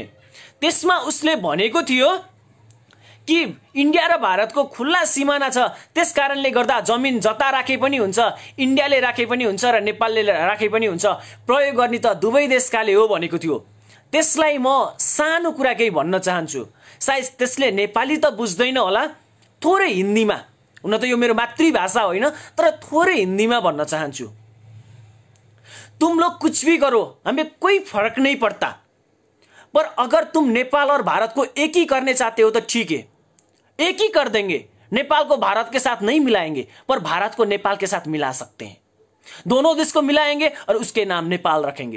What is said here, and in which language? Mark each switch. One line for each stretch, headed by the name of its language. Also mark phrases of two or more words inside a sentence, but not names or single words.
Nepali: त्यसमा उसले भनेको थियो कि इन्डिया र भारतको खुल्ला सिमाना छ, त्यस कारणले गर्दा जमिन जता राखे पनि हुन्छ, इन्डियाले राखे पनि हुन्छ र नेपालले राखे पनि हुन्छ, प्रयोग गर्ने त दुवै देशकाले हो भनेको थियो। त्यसलाई म सानो कुरा केही भन्न चाहन्छु। सायद त्यसले नेपाली त बुझ्दैन होला, थोरै हिन्दीमा, हुन त यो मेरो मातृभाषा होइन तर थोरै हिन्दीमा भन्न चाहन्छु।
Hindi: तुम लोग कुछ भी करो, हमें कोई फर्क नहीं पड़ता, पर अगर तुम नेपाल और भारत को एक ही करने चाहते हो तो ठीक है, एक ही कर देंगे। नेपाल को भारत के साथ नहीं मिलाएंगे पर भारत को नेपाल के साथ मिला सकते हैं। दोनों देश को मिलाएंगे और उसके नाम नेपाल रखेंगे।